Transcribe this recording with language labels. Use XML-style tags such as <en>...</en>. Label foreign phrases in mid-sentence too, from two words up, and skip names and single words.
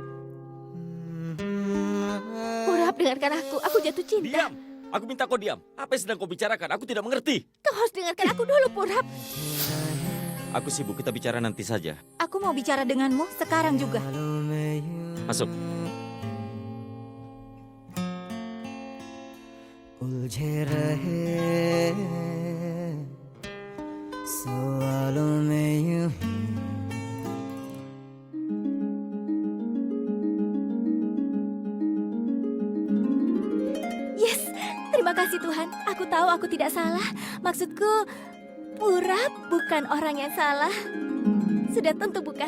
<id>Purap, dengarkan aku jatuh cinta. Diam! Aku minta kau diam. Apa yang sedang kau bicarakan? Aku tidak mengerti. Kau harus dengarkan aku dulu, Purap. Aku sibuk, kita bicara nanti saja. Aku mau bicara denganmu sekarang juga. Masuk.</id> <hi>उलझे रहे सवालों में यूं ही</hi> <id>Yes, terima kasih Tuhan. Aku tahu aku tidak salah. Maksudku, Purap bukan orang yang salah. Sudah tentu bukan.</id>